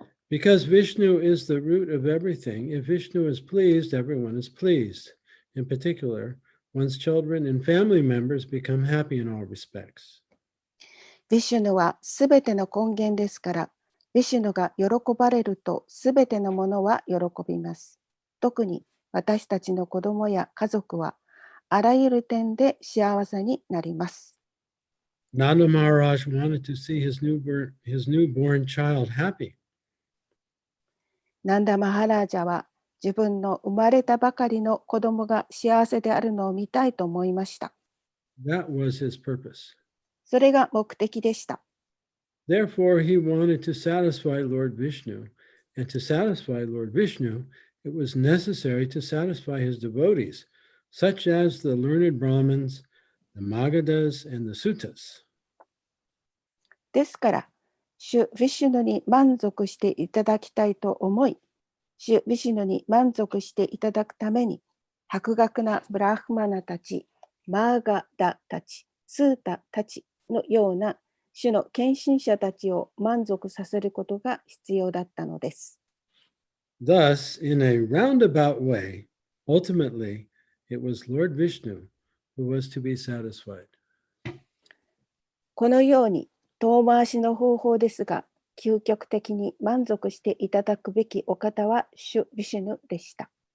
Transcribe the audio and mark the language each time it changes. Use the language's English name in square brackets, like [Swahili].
[English] Because Vishnu is the root of everything, if Vishnu is pleased, everyone is pleased. In particular, one's children and family members become happy in all respects. [Japanese] ヴィシュヌはすべての根源ですから、ヴィシュヌが喜ばれるとすべてのものは喜びます。特に私たちの子供や家族はあらゆる点で幸せになります。 [English] Nanda Maharaj wanted to see his newborn child happy. [Japanese] ナンダ・マハラージャは自分の生まれたばかりの子供が幸せであるのを見たいと思いました。 [English] That was his purpose. [Japanese] それが目的でした。 [English] Therefore, he wanted to satisfy Lord Vishnu. And to satisfy Lord Vishnu, it was necessary to satisfy his devotees, such as the learned Brahmins, the Magadhas, and the Suttas. [Japanese] ですから、主ヴィシュヌに満足していただきたいと思い、主ヴィシュヌに満足していただくために、博学なブラフマナたち、マーガダたち、スータたちのような主の献身者たちを満足させることが必要だったのです。 [English] Thus, in a roundabout way, ultimately, it was Lord Vishnu who was to be satisfied. [Japanese] このように遠回しの方法ですが、究極的に満足していただくべきお方は主ヴィシュヌでした。